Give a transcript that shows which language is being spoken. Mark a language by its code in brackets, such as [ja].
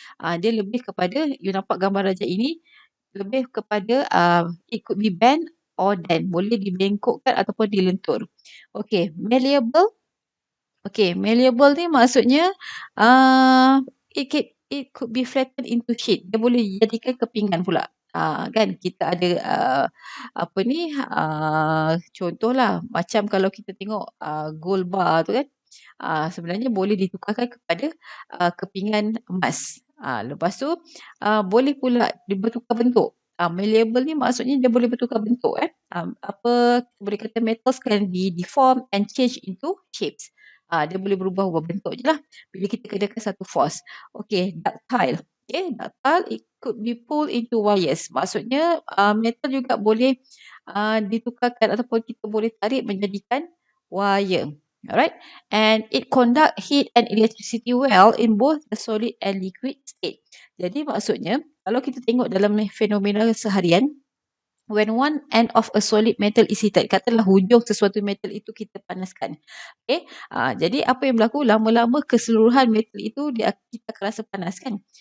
[ms] Dia lebih kepada, you nampak gambar raja ini, lebih kepada [en] it could be bent or dent. [ms] Boleh dibengkokkan ataupun dilentur. Okay, malleable. [en] Okay, malleable [ms] ni maksudnya [en] it could be flattened into sheet. [ms] Dia boleh dijadikan kepingan pula. Kan kita ada apa ni contohlah macam kalau kita tengok gold bar tu kan. Sebenarnya boleh ditukarkan kepada kepingan emas. Lepas tu boleh pula bertukar bentuk. Malleable ni maksudnya dia boleh bertukar bentuk kan. Apa boleh kata [en] metals can be deformed and change into shapes. [ms] Dia boleh berubah-ubah bentuk je lah bila kita kenakan satu force. [en] Okay, ductile. Okay, ductile it could be pulled into wires. [ms] Maksudnya metal juga boleh ditukarkan ataupun kita boleh tarik menjadikan wire. [en] Alright, and it conduct heat and electricity well in both the solid and liquid state. [ms] Jadi maksudnya kalau kita tengok dalam fenomena seharian, [en] when one end of a solid metal is heated, [ms] katalah hujung sesuatu metal itu kita panaskan. Okay, jadi apa yang berlaku, lama-lama keseluruhan metal itu kita akan rasa panas kan.